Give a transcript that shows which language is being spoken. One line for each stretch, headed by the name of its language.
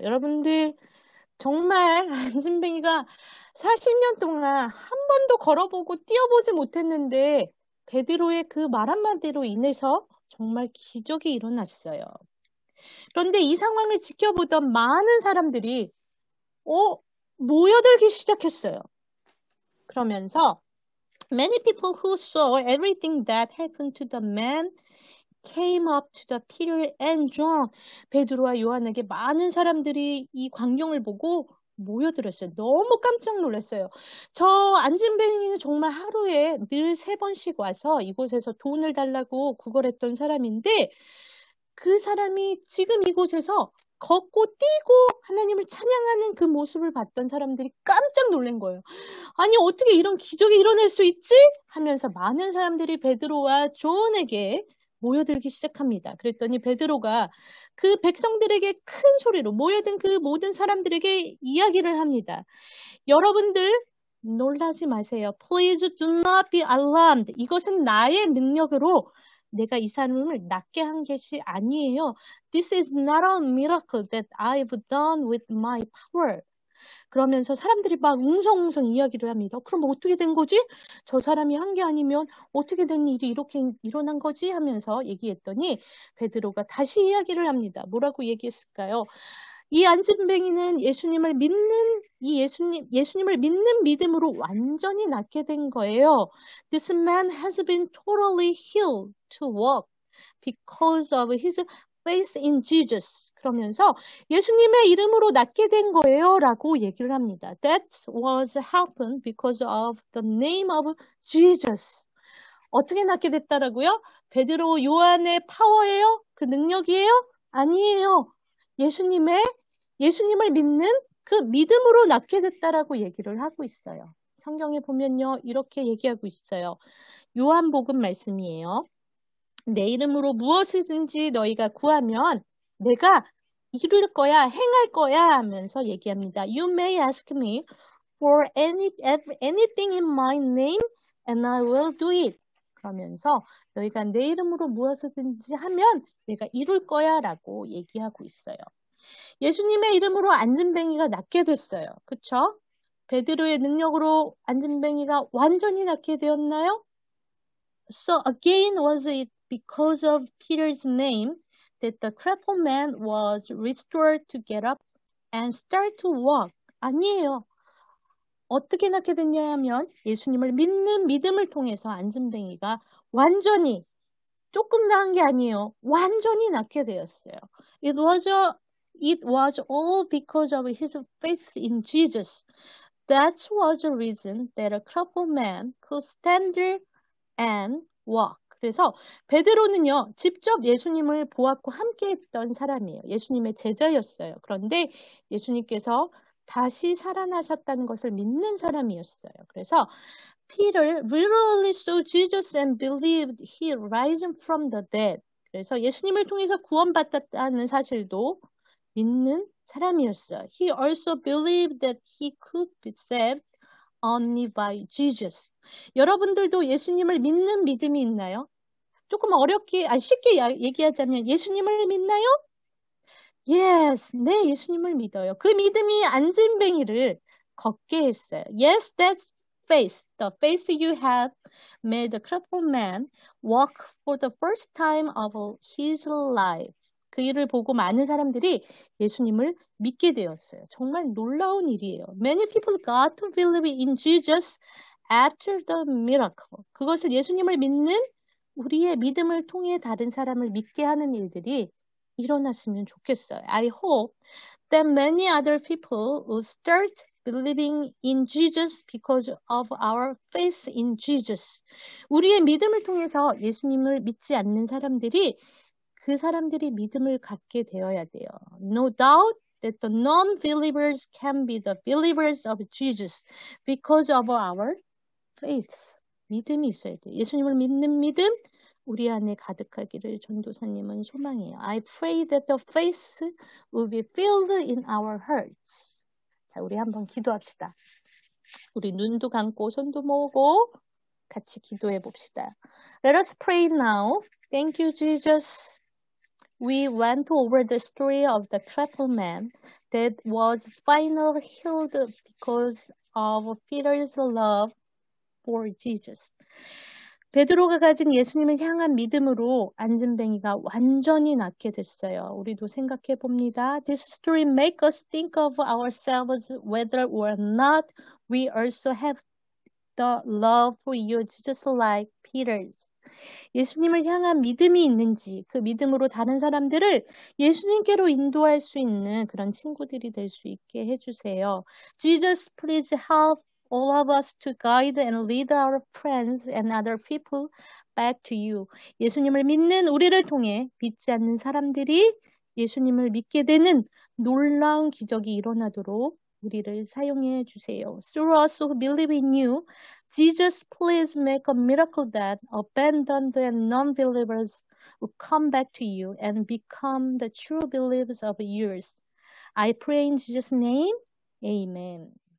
Korean: 여러분들 정말 안진뱅이가 40년 동안 한 번도 걸어보고 뛰어보지 못했는데 베드로의 그 말 한마디로 인해서 정말 기적이 일어났어요. 그런데 이 상황을 지켜보던 많은 사람들이 모여들기 시작했어요. 그러면서
English: many people who saw everything that happened to the man came up to the Peter and John.
Korean: 베드로와 요한에게 많은 사람들이 이 광경을 보고 모여들었어요. 너무 깜짝 놀랐어요. 저 안진뱅이는 정말 하루에 늘 3번씩 와서 이곳에서 돈을 달라고 구걸했던 사람인데 그 사람이 지금 이곳에서 걷고 뛰고 하나님을 찬양하는 그 모습을 봤던 사람들이 깜짝 놀란 거예요. 아니 어떻게 이런 기적이 일어날 수 있지? 하면서 많은 사람들이 베드로와 존에게 모여들기 시작합니다. 그랬더니 베드로가 그 백성들에게 큰 소리로 모여든 그 모든 사람들에게 이야기를 합니다. 여러분들 놀라지 마세요.
English: Please do not be alarmed.
Korean: 이것은 나의 능력으로 내가 이 사람을 낫게 한 것이 아니에요.
English: This is not a miracle that I've done with my power.
Korean: 그러면서 사람들이 막 웅성웅성 이야기를 합니다. 그럼 어떻게 된 거지? 저 사람이 한 게 아니면 어떻게 된 일이 이렇게 일어난 거지? 하면서 얘기했더니 베드로가 다시 이야기를 합니다. 뭐라고 얘기했을까요? 이 안진뱅이는 예수님을 믿는 예수님을 믿는 믿음으로 완전히 낫게 된 거예요.
English: This man has been totally healed to walk because of his faith in Jesus.
Korean: 그러면서 예수님의 이름으로 낫게 된 거예요 라고 얘기를 합니다.
English: That was happened because of the name of Jesus.
Korean: 어떻게 낫게 됐다라고요? 베드로 요한의 파워예요? 그 능력이에요? 아니에요. 예수님을 믿는 그 믿음으로 낫게 됐다라고 얘기를 하고 있어요. 성경에 보면요, 이렇게 얘기하고 있어요. 요한복음 말씀이에요. 내 이름으로 무엇이든지 너희가 구하면 내가 이룰 거야, 행할 거야 하면서 얘기합니다.
English: You may ask me for anything in my name and I will do it.
Korean: 그러면서 너희가 내 이름으로 무엇이든지 하면 내가 이룰 거야 라고 얘기하고 있어요. 예수님의 이름으로 안진뱅이가 낫게 됐어요. 그쵸? 베드로의 능력으로 안진뱅이가 완전히 낫게 되었나요?
English: So again was it because of Peter's name that the crippled man was restored to get up and start to walk?
Korean: 아니에요. 어떻게 낫게 됐냐 하면 예수님을 믿는 믿음을 통해서 안진뱅이가 완전히 조금 나은 게 아니에요. 완전히 낫게 되었어요.
English: It was all because of his faith in Jesus. That was the reason that a crippled man could stand and walk.
Korean: 그래서 베드로는요, 직접 예수님을 보았고 함께했던 사람이에요. 예수님의 제자였어요. 그런데 예수님께서 다시 살아나셨다는 것을 믿는 사람이었어요. 그래서
English: Peter literally saw Jesus and believed he risen from the dead.
Korean: 그래서 예수님을 통해서 구원받았다는 사실도 믿는 사람이었어요.
English: He also believed that he could be saved only by Jesus.
Korean: 여러분들도 예수님을 믿는 믿음이 있나요? 조금 쉽게 얘기하자면 예수님을 믿나요?
English: Yes,
Korean: 네, 예수님을 믿어요. 그 믿음이 안진뱅이를 걷게 했어요.
English: Yes, that's faith. The faith you have made the crippled man walk for the first time of his life.
Korean: 그 일을 보고 많은 사람들이 예수님을 믿게 되었어요. 정말 놀라운 일이에요.
English: Many people got to believe in Jesus after the miracle.
Korean: 그것을 예수님을 믿는 우리의 믿음을 통해 다른 사람을 믿게 하는 일들이 일어났으면 좋겠어요.
English: I hope that many other people will start believing in Jesus because of our faith in Jesus.
Korean: 우리의 믿음을 통해서 예수님을 믿지 않는 사람들이 그 사람들이 믿음을 갖게 되어야 돼요.
English: No doubt that the non-believers can be the believers of Jesus because of our faith.
Korean: 믿음이 있어야 돼요. 예수님을 믿는 믿음, 우리 안에 가득하기를 전도사님은 소망해요.
English: I pray that the faith will be filled in our hearts.
Korean: 자, 우리 한번 기도합시다. 우리 눈도 감고 손도 모으고 같이 기도해 봅시다.
English: Let us pray now. Thank you, Jesus. We went over the story of the crippled man that was finally healed because of Peter's love for Jesus.
Korean: 베드로가 가진 예수님을 향한 믿음으로 안진뱅이가 완전히 낫게 됐어요. 우리도 생각해 봅니다.
English: This story makes us think of ourselves whether or not we also have the love for you just like Peter's.
Korean: 예수님을 향한 믿음이 있는지 그 믿음으로 다른 사람들을 예수님께로 인도할 수 있는 그런 친구들이 될 수 있게 해주세요.
English: Jesus, please help all of us to guide and lead our friends and other people back to you.
Korean: 예수님을 믿는 우리를 통해 믿지 않는 사람들이 예수님을 믿게 되는 놀라운 기적이 일어나도록 우리를 사용해 주세요.
English: Through us who believe in you, Jesus, please make a miracle that abandoned and non-believers will come back to you and become the true believers of yours. I pray in Jesus' name, amen.